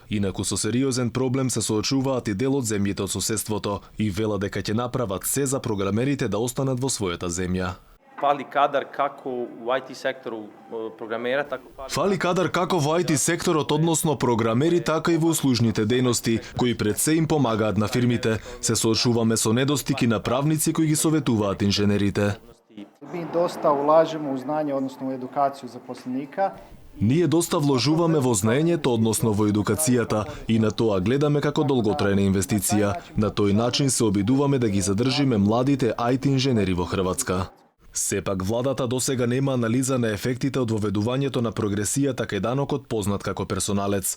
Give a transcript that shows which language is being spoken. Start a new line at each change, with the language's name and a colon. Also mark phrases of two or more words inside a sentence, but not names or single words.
Macedonian: Инаку со сериозен проблем се соочуваат и дел од земјите од соседството и вела дека ќе направат се за програмерите да останат во својата земја. Фали кадар како во IT секторот програмера, така Фали кадар како во IT секторот, односно програмери, така и во услужните дејности, кои пред се им помагаат на фирмите. Се соочуваме со недостиг и на правници кои ги советуваат инженерите.
Croatian: Mi dosta ulažemo u znanje, odnosno u edukaciju zaposlenika.
Macedonian: Ние доста вложуваме во знаењето, односно во едукацијата, и на тоа гледаме како долготрајна инвестиција. На тој начин се обидуваме да ги задржиме младите IT инженери во Хрватска. Сепак владата досега нема анализа на ефектите од воведувањето на прогресијата кај данокот познат како персоналец.